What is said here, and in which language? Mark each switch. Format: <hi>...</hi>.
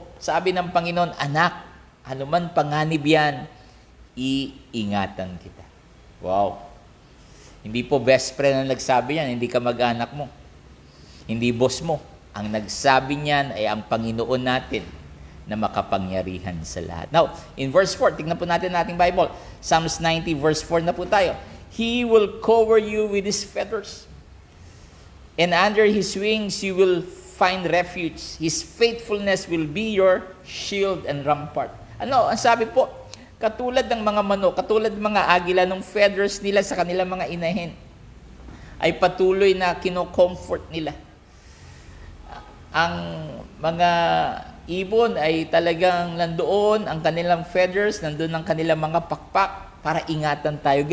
<tl>Sabi ng Panginoon, anak, anuman panganib yan, iingatan kita. Wow. Hindi po best friend ang nagsabi yan, hindi ka mag-anak mo. Hindi boss mo. Ang nagsabi niyan ay ang Panginoon natin na makapangyarihan sa lahat. Now, in verse 4, tingnan po natin ating Bible. Psalms 90 verse 4 na po tayo.</tl> <en>He will cover you with His feathers, and under His wings you will find refuge. His faithfulness will be your shield and rampart.</en> <tl>Ano, ang sabi po, katulad ng mga manok, katulad ng mga agila, ng feathers nila sa kanilang mga inahin, ay patuloy na kino-comfort nila. Ang mga ibon ay talagang nandoon, ang kanilang feathers, nandoon ang kanilang mga pakpak para ingatan tayo.</tl>